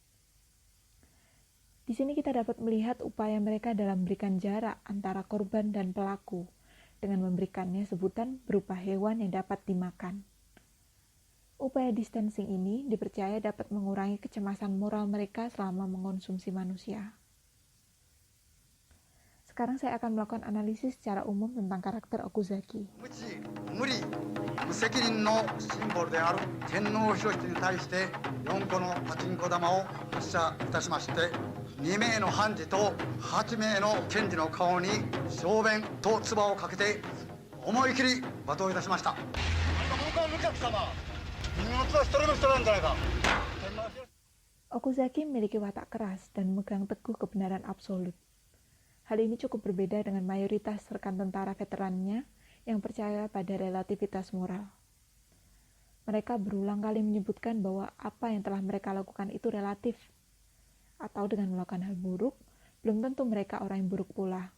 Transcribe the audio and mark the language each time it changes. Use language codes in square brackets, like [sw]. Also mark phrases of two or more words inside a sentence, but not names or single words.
[id] Di sini kita dapat melihat upaya mereka dalam memberikan jarak antara korban dan pelaku dengan memberikannya sebutan berupa hewan yang dapat dimakan. Upaya distancing ini dipercaya dapat mengurangi kecemasan moral mereka selama mengonsumsi manusia. Sekarang saya akan melakukan analisis secara umum tentang karakter Okuzaki. [ja] 無責任のシンボルである天皇皇室に対して4個のパチンコ玉を発射いたしまして2名の判事と8名の検事の顔に小便と唾をかけて思い切り罵倒いたしました。僕は無客様。君の唾一人も人なんじゃないか。 [id] Okuzaki memiliki watak keras dan memegang teguh kebenaran absolut. Hal ini cukup berbeda dengan mayoritas rekan tentara veterannya yang percaya pada relativitas moral. Mereka berulang kali menyebutkan bahwa apa yang telah mereka lakukan itu relatif, atau dengan melakukan hal buruk, belum tentu mereka orang yang buruk pula.